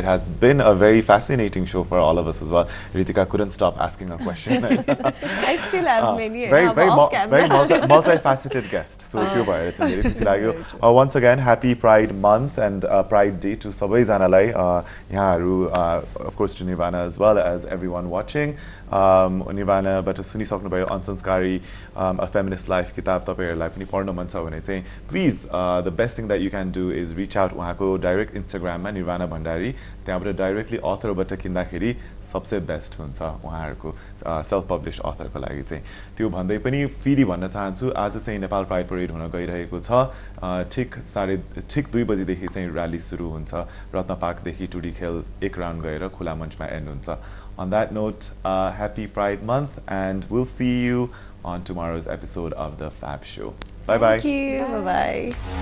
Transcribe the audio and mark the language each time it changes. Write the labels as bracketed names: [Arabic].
[English] It has been a very fascinating show for all of us as well. Ritika couldn't stop asking a question. I still have many. Very multifaceted guest. So [Nepali] tyo bhayo chai धेरै खुसी लाग्यो. [English] Once again, happy Pride month and Pride day to [Nepali] sabai janalai yaharu [English] of course to Nirvana as well as everyone watching. [Nepali] Nirvana बाट सुनिसक्नु भयो अनसंस्कारी a feminist life किताब तपाईहरुलाई पनि पढ्न मन छ भने चाहिँ please [English] the best thing that you can do is reach out [Nepali] उहाँको डाइरेक्ट इन्स्टाग्राममा निर्वाणा भण्डारी त्यहाँबाट डाइरेक्टली अथरबाट किन्दाखेरि सबसे बेस्ट हुन्छ उहाँहरुको सेल्फ पब्लिश अथरको लागि चाहिँ त्यो भन्दै पनि फेरि भन्न चाहन्छु आज चाहिँ नेपाल प्राइड परेड हुन गइरहेको छ ठीक 2 बजे देखि चाहिँ र्याली सुरु हुन्छ रत्नपार्क देखि टुडी खेल एक राउन्ड गएर खुला मञ्चमा एन्ड हुन्छ. [English] On that note, happy Pride Month, and we'll see you on tomorrow's episode of The Fab Show. Bye-bye. Thank you. Bye-bye.